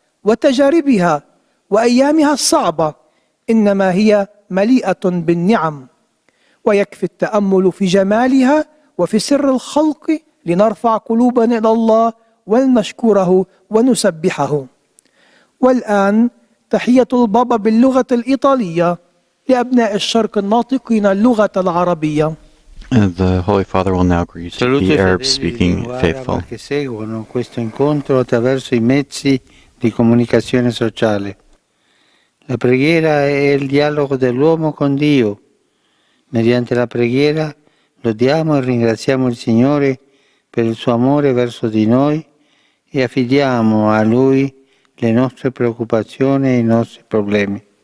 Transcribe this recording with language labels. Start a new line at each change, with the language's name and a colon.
Arabic: وتجاربها وأيامها الصعبة إنما هي مليئة بالنعم، ويكفي التأمل في جمالها وفي سر الخلق لنرفع قلوبنا إلى الله ولنشكره ونسبحه. والآن تحية البابا باللغة الإيطالية لأبناء الشرق الناطقين اللغة العربية.
English: The Holy Father will now greet the Arab-speaking faithful.
Italian: Che seguono questo incontro attraverso i mezzi di comunicazione sociale. La preghiera è il dialogo dell'uomo con Dio. Mediante la preghiera lodiamo e ringraziamo il Signore per il suo amore verso di noi e affidiamo a Lui le nostre preoccupazioni e i nostri problemi.